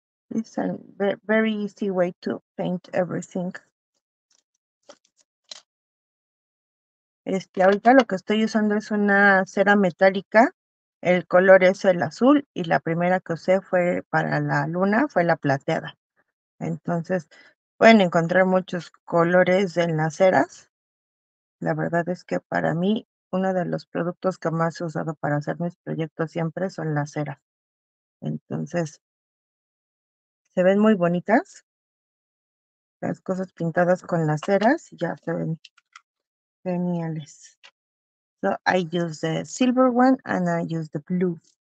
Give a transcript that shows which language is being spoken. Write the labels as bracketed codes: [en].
[en] It's a very easy way to paint everything. [es] Ahorita lo que estoy usando es una cera metálica. El color es el azul y la primera que usé fue para la luna, fue la plateada. Entonces, pueden encontrar muchos colores en las ceras. La verdad es que para mí, uno de los productos que más he usado para hacer mis proyectos siempre son las ceras. Entonces, se ven muy bonitas, las cosas pintadas con las ceras ya se ven geniales. [en] So I use the silver one and I use the blue.